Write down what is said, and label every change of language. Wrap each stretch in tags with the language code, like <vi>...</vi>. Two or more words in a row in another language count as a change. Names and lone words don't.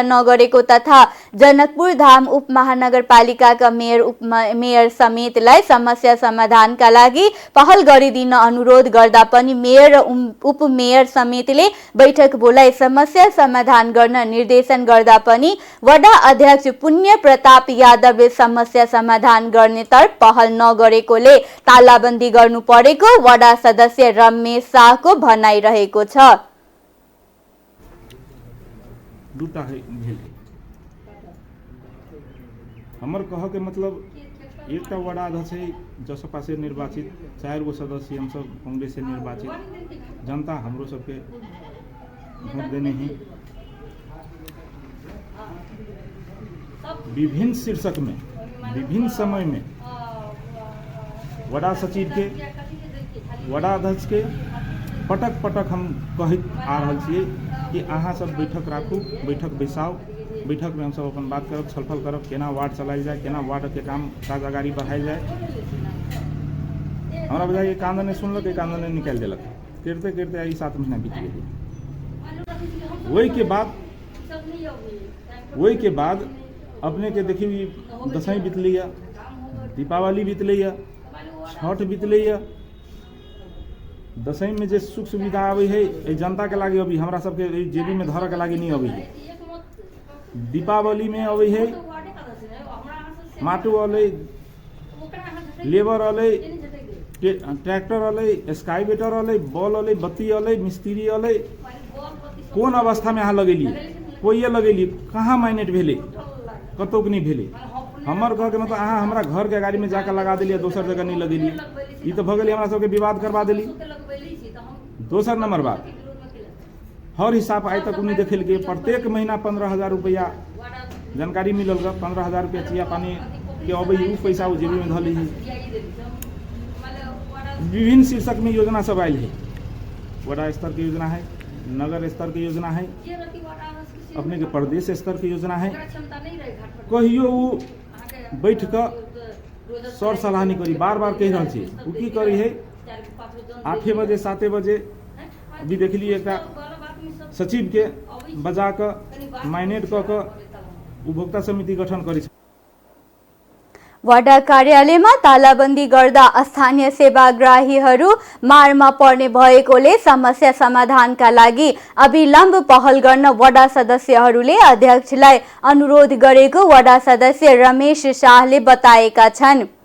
<ne>नगरेको तथा जनकपुर धाम उपमहानगरपालिकाका मेयर समेतलाई समस्या समाधानका लागि पहल गरिदिन अनुरोध गर्दा पनि मेयर र उपमेयर समेतले बैठक बोलाई समस्या समाधान गर्न निर्देशन गर्दा पनि वडा अध्यक्ष पुण्य प्रताप यादवले समस्या समाधान गर्नेतर्फ पहल नगरेकोले तालाबन्दी गर्नु परेको वडा सदस्य रमेश शाहको भनाइरहेको छ।</ne> <mai>दूटा है हमर कह के मतलब एक वडा अध्यक्ष है जसपा से निर्वाचित 4 गो सदस्य हम सब कांग्रेस से निर्वाचित जनता हमरो सबके वोट देने ही विभिन्न शीर्षक में विभिन्न समय में वडा सचिव के वडा अध्यक्ष के पटक पटक हम कहत आ रहा छे कि अहाँ सब बैठक राखू, बैठक बैसाओ, बैठक में हम सब अपन बात करब, छलफल करब, केना वार्ड चलायल जाए, केना वार्ड के काम काज अगाड़ी बढ़ायल जाए। हमारा बुझाइए एक आंदोलन सुनलक, एक आंदोलन निकाल दिलक, करते करते आई 7 महीना बीत गए। वही के बाद अपने के देखिए दशमी बीतलै, दीपावली बीतलै, छठ बीतलै। दशमी में जो सुख सुविधा आवे है जनता के लागे अभी हमरा सबके जेबी में धर के लागे नहीं आवे है। दीपावली में आवे है माटू वाले, लेबर वाले, ट्रैक्टर वाले, स्काईवेटर वाले, बॉल वाले, बत्ती वाले, मिस्त्री वाले कौन अवस्था में यहाँ लगेलिए, कोई लगेलिए कहाँ माइनेट भेले, कतौक नहीं भेले। हमर कह के मतलब अहाँ हमरा घर के अगाड़ी में जाकर लगा दिलिए, दोसर जगह नहीं लगेलिए, ये तो भगल हमरा सबके विवाद करवा दिली। दोसर नंबर बात हर हिसाब आज तक उन्हें देखे के प्रत्येक महीना 15,000 रुपया जानकारी मिलल, 15,000 रुपया चिया पानी के अब पैसा वो जेबी में धली है। विभिन्न शीर्षक में योजना सब आयल है, वडा स्तर की योजना है, नगर स्तर की योजना है, अपने के प्रदेश स्तर की योजना है। कहियो वो बैठ कर सर सलाह नहीं करी, बार बार कह रहा है वो की करी है 8 बजे 7 बजे अभी देख ली एक सचिव के बजा कर माइनेट कर उपभोक्ता समिति गठन करी।</mai> <ne>वडा कार्यालयमा तालाबन्दी गर्दा स्थानीय सेवाग्राहीहरू मारमा पर्ने भएकोले समस्या समाधानका लागि अविलम्ब पहल गर्न वडा सदस्यहरूले अध्यक्षलाई अनुरोध गरेको वडा सदस्य रमेश शाहले बताएका छन्।</ne>